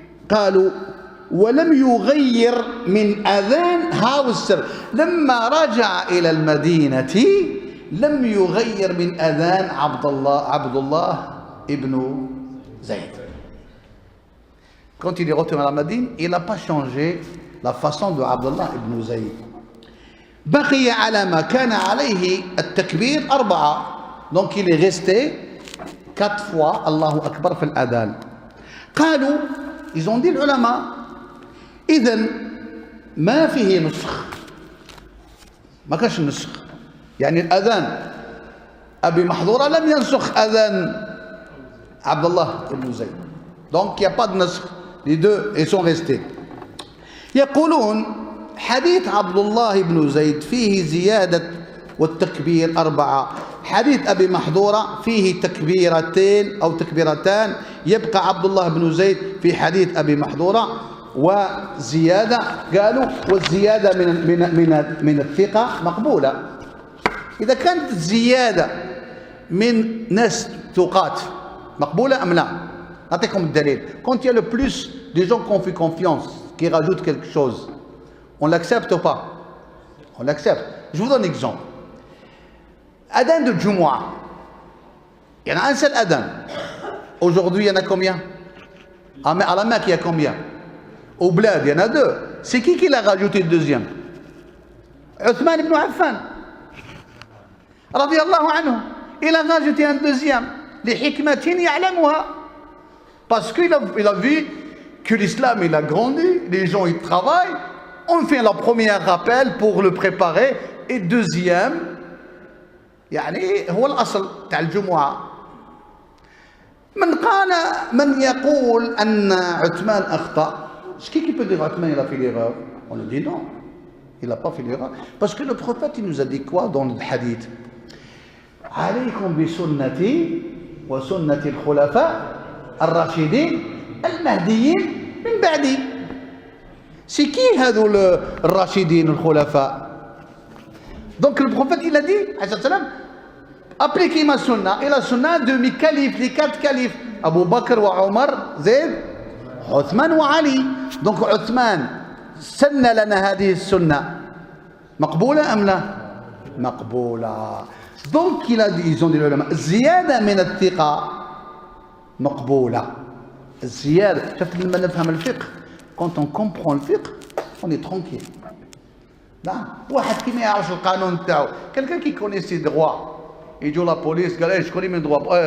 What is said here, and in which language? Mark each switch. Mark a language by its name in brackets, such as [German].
[Arabic] قالوا ولم يغير من أذان هاو السر. لما رجع إلى المدينة لم يغير من أذان عبد الله ابن زيد. [French] Quand il est retourné à la Médine, il n'a pas changé la façon de Abdullah ibn Zayd. [Arabic] بقي على ما كان عليه التكبير 4. [French] Donc il est resté 4 fois [Arabic] الله أكبر في الأذان. قالوا, [French] ils ont dit [Arabic] العلماء, إذن ما فيه نسخ، ما كانش نسخ. يعني الأذان أبي محظورة لم ينسخ أذان عبد الله بن زيد. [French] Donc il n'y a pas de نسخ. Les deux ils sont restés. [Arabic] يقولون حديث عبد الله بن زيد فيه زيادة والتكبير 4. حديث أبي محظورة فيه تكبيرتين أو تكبيرتان، يبقى عبد الله بن زيد في حديث أبي محظورة وزيادة. قالوا والزيادة من الثقة مقبولة. إذا كانت الزيادة من ناس ثقات مقبولة أم لا؟ أعطيكم الدليل. [French] Quand il y a le plus des gens qui ont fait confiance, qui rajoutent quelque chose, on l'accepte ou pas? On l'accepte. Je vous donne un exemple. Adhan de Jumu'ah. Il y en a un seul adhan. Aujourd'hui, il y en a combien? À la Mecque, il y a combien? Au Bled, il y en a 2. C'est qui l'a rajouté le deuxième? Uthman ibn Affan. Radiyallahu anhu. Il a rajouté un deuxième. Les hikmatin ya'lamuha. Parce qu'il a vu que l'islam, il a grandi, les gens, ils travaillent. On fait le premier rappel pour le préparer. [Arabic] Et deuxième, يعني هو الأصل تاع الجمعة. من يقول أن عثمان أخطأ. [French] Qui peut dire Uthman il a fait l'erreur? On lui dit non, il n'a pas fait l'erreur. Parce que le prophète il nous a dit quoi dans le hadith? [Arabic] عليكم بسنتي وسنة الخلفاء الراشدين المهديين من بعدي. [French] C'est qui [Arabic] هذول الراشدين الخلفاء? [French] Donc le prophète il a dit, appliquez ma sunna et la sunna de mes califes, les 4 califes, Abu Bakr wa Omar, Zayd, Uthman wa Ali. [Arabic] Donc Uthman سن لنا هذه السنة مقبولة أم لا؟ مقبولة. [French] Donc il a dit, ils ont dit العلماء [Arabic] الزيادة من الثقة مقبولة. الزيادة شفت لما نفهم الفقه. [French] Quand on comprend le fiqh, on est tranquille. نعم. [Arabic] واحد كي ما يعرفش القانون تاعو، [French] quelqu'un qui connaît ses droits. [Arabic] يجوا لا بوليس قال ايش كوني من droit.